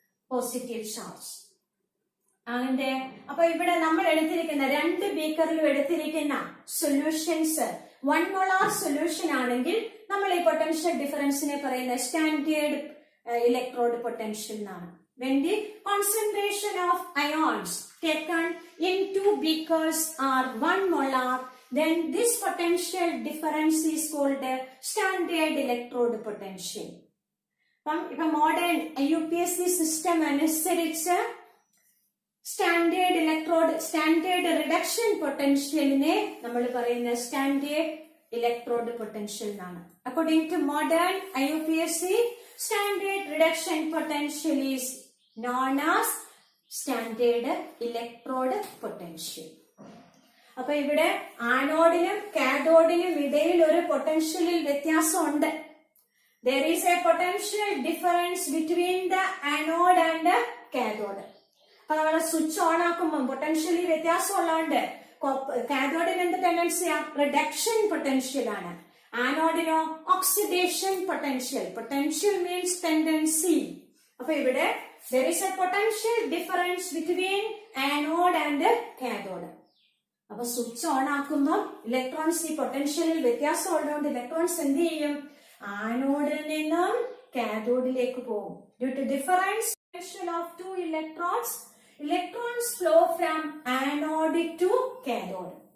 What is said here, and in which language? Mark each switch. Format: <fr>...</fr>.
<en>Positive charge.</en> <ml>അതിന്റെ അപ്പൊ ഇവിടെ നമ്മൾ എടുത്തിരിക്കുന്ന 2 ബീക്കറിലും എടുത്തിരിക്കുന്ന സൊല്യൂഷൻസ് 1 molar സൊല്യൂഷൻ ആണെങ്കിൽ നമ്മൾ ഈ പൊട്ടൻഷ്യൽ ഡിഫറൻസിനെ പറയുന്ന സ്റ്റാൻഡേർഡ് ഇലക്ട്രോഡ് പൊട്ടൻഷ്യൽ എന്നാണ്.</ml> <en>When the concentration of ions taken in 2 beakers are 1 molar, then this potential difference is called a standard electrode potential.</en> <ml>ഇപ്പൊ മോഡേൺ UPSC സിസ്റ്റം അനുസരിച്ച് സ്റ്റാൻഡേർഡ് റിഡക്ഷൻ പൊട്ടൻഷ്യലിനെ നമ്മൾ പറയുന്ന standard electrode potential എന്നാണ്.</ml> <en>According to modern IUPAC, standard reduction potential is known as standard electrode potential.</en> <ml>അപ്പൊ ഇവിടെ ആനോഡിനും കാഥോഡിനും ഇടയിൽ ഒരു പൊട്ടൻഷ്യലിൽ വ്യത്യാസമുണ്ട്.</ml> <en>There is a potential difference between the anode and the cathode.</en> <ml>അപ്പൊ നമ്മൾ സ്വിച്ച് ഓൺ ആക്കുമ്പോൾ പൊട്ടൻഷ്യലി വ്യത്യാസം ഉള്ളതുകൊണ്ട് കാഥോഡിന് എന്ത് ടെൻഡൻസിയാ? റിഡക്ഷൻ പൊട്ടൻഷ്യൽ ആണ്. ആനോഡിനോ oxidation potential.</ml> <en>Potential means tendency.</en> <ml>അപ്പൊ ഇവിടെ</ml> <en>there is a potential difference between anode and cathode.</en> <ml>അപ്പൊ സ്വിച്ച് ഓൺ ആക്കുമ്പോൾ ഇലക്ട്രോൺസ് ഈ പൊട്ടൻഷ്യലിൽ വ്യത്യാസം ഉള്ളതുകൊണ്ട് ഇലക്ട്രോൺസ് എന്ത് ചെയ്യും? ആനോഡിൽ നിന്നും കാഥോഡിലേക്ക് പോകും.</ml> <en>Due to difference of 2 electrons, electrons flow from anode to cathode.</en>